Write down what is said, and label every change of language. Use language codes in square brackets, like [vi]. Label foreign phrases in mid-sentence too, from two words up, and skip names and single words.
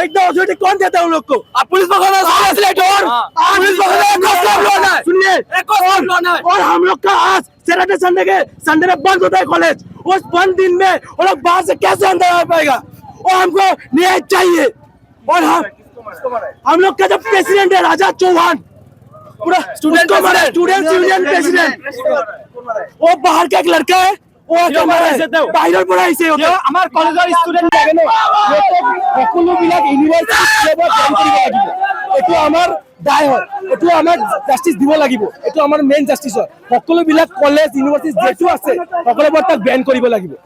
[hi] इतना अथॉरिटी कौन देता है उन लोग को? पुलिस सुनिए, और हम लोग का आज [en] Saturday Sunday [hi] में बंद होता है कॉलेज। उस बंद दिन में वो लोग बाहर से कैसे अंदर आ पाएगा? और हमको न्याय चाहिए। और हम लोग का जो प्रेसिडेंट है राजा चौहान, पूरा [en] student union president, [hi] वो बाहर का एक लड़का है, [as] বাহিৰৰ পৰা আহিছে। আমাৰ কলেজৰ ষ্টুডেণ্ট লাগে ন, সকলোবিলাক [en] university join [as] কৰিব লাগিব। এইটো আমাৰ দায় হয়, এইটো আমাক জাষ্টিচ দিব লাগিব। এইটো আমাৰ [en] main justice [as] হয়। সকলোবিলাক [en] college university [as] যিটো আছে সকলোবোৰ তাক বেন কৰিব লাগিব।